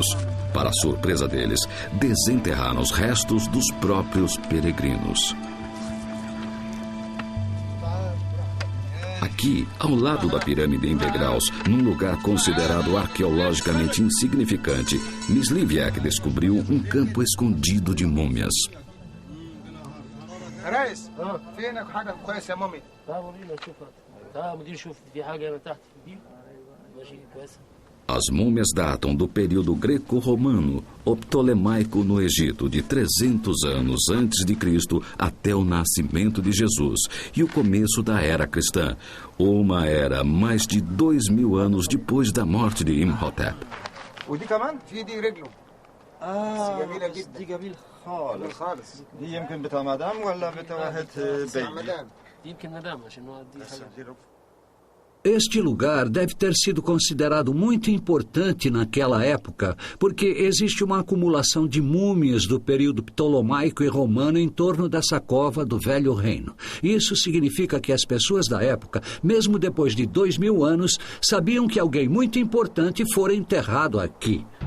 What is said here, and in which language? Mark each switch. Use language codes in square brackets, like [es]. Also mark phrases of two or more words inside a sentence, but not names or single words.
[pt] Para a surpresa deles, desenterraram os restos dos próprios peregrinos. Aqui, ao lado da pirâmide em degraus, num lugar considerado arqueologicamente insignificante, Myslewiec descobriu um campo escondido de múmias. [ar] ريس فينك حاجه كويسه يا مامي تعال ورينا نشوفها تعال مدير شوف في حاجه من تحت دي ماشي كويسه. [pt] As múmias datam do período greco-romano ou ptolemaico no Egito, de 300 anos antes de Cristo até o nascimento de Jesus e o começo da era cristã, uma era mais de 2000 anos depois da morte de Imhotep. [ar] ودي كمان في دي رجله جميله جدا دي جميل خالص دي يمكن بتاع مدام ولا بتاع واحد بيبي دي يمكن مدام عشان هو دي حاجه. [pt] Este lugar deve ter sido considerado muito importante naquela época, porque existe uma acumulação de múmias do período ptolomaico e romano em torno dessa cova do Velho Reino. Isso significa que as pessoas da época, mesmo depois de 2000 anos, sabiam que alguém muito importante fora enterrado aqui.